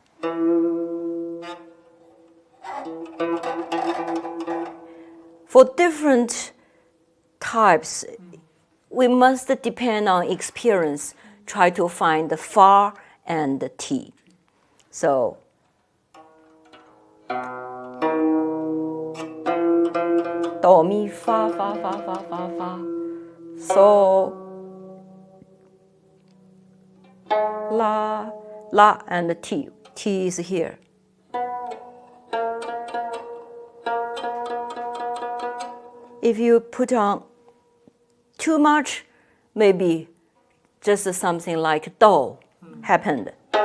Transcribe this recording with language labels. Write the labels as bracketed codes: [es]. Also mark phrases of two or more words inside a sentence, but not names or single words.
[en] For different types, we must depend on experience, try to find the fa and the T. So, do, mi, fa, fa, fa, fa, fa, fa. So, la, and T. T is here. If you put on too much, maybe just something like do happened.